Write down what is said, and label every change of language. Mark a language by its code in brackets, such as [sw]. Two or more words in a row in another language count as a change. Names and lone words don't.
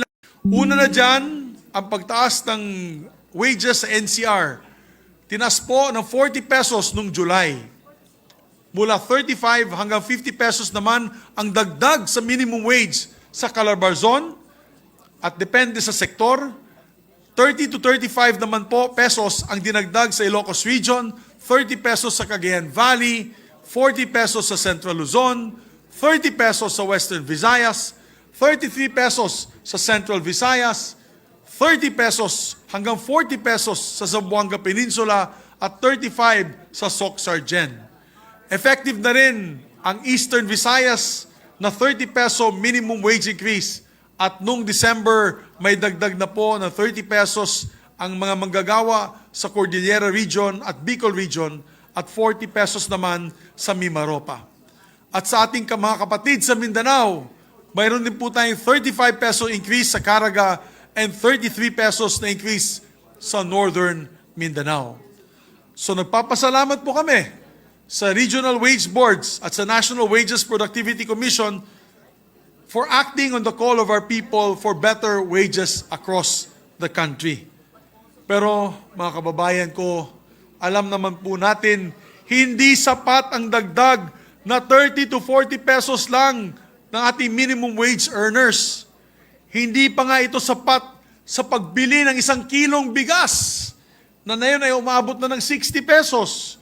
[tl] Una na dyan, ang pagtaas ng wages sa NCR. Tinaas po ng 40 pesos noong July. Mula 35 hanggang 50 pesos naman ang dagdag sa [en] minimum wage [tl] sa Calabarzon at depende sa sektor. 30 to 35 naman po pesos ang dinagdag sa Ilocos Region, 30 pesos sa Cagayan Valley, 40 pesos sa Central Luzon, 30 pesos sa Western Visayas, 33 pesos sa Central Visayas, 30 pesos hanggang 40 pesos sa Zamboanga Peninsula at 35 sa Soc-Sargen. Effective na rin ang Eastern Visayas na 30 peso [en] minimum wage increase [tl] at noong December may dagdag na po ng 30 pesos ang mga manggagawa sa Cordillera Region at Bicol Region at 40 pesos naman sa Mimaropa. At sa ating mga kapatid sa Mindanao, mayroon din po tayong 35 [en] peso increase [tl] sa Caraga and 33 pesos na increase sa Northern Mindanao. So nagpapasalamat po kami sa Regional Wage Boards at sa National Wages Productivity Commission [en] for acting on the call of our people for better wages across the country. [tl] Pero mga kababayan ko, alam naman po natin, hindi sapat ang dagdag na 30 to 40 pesos lang ng ating [en] minimum wage earners. [tl] Hindi pa nga ito sapat sa pagbili ng 1 kilong bigas na ngayon ay umabot na ng 60 pesos.